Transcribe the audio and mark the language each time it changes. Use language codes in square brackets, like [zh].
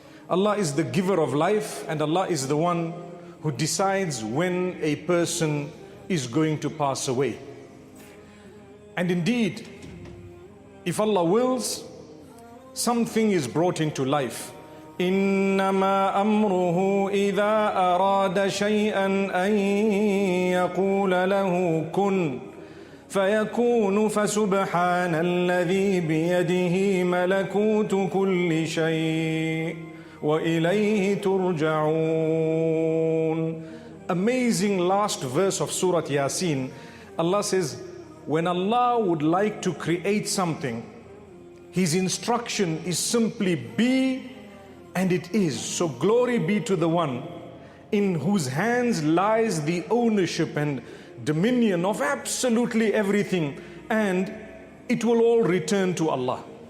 [en] Allah is the giver of life, and Allah is the one who decides when a person is going to pass away. And indeed, if Allah wills, something is brought into life. [ar] إنما أمره إذا أراد شيئا أن يقول له كن فيكون فسبحان الذي بيده ملكوت كل شيء وإليه ترجعون. [en] Amazing last verse of Surah Yasin. Allah says, when Allah would like to create something, His instruction is simply be, and it is. So glory be to the one in whose hands lies the ownership and dominion of absolutely everything, and it will all return to Allah.